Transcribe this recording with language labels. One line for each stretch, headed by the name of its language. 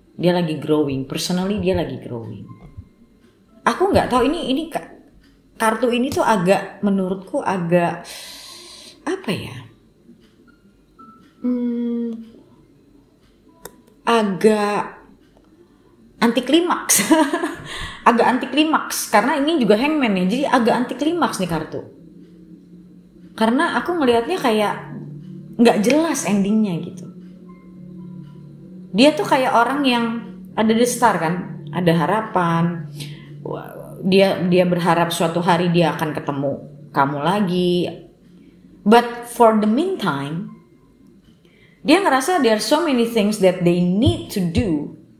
Indonesian: Dia lagi growing, personally dia lagi growing. Aku nggak tahu ini kartu ini tuh agak menurutku agak apa ya? Agak anti klimaks. Agak anti klimaks karena ini juga hangman ya. Jadi agak anti klimaks nih kartu. Karena aku ngelihatnya kayak nggak jelas endingnya gitu. Dia tuh kayak orang yang ada the star kan, ada harapan. Dia berharap suatu hari dia akan ketemu kamu lagi.
English: But for the meantime,
Indonesian: dia ngerasa
English: there are so many things that they need to do.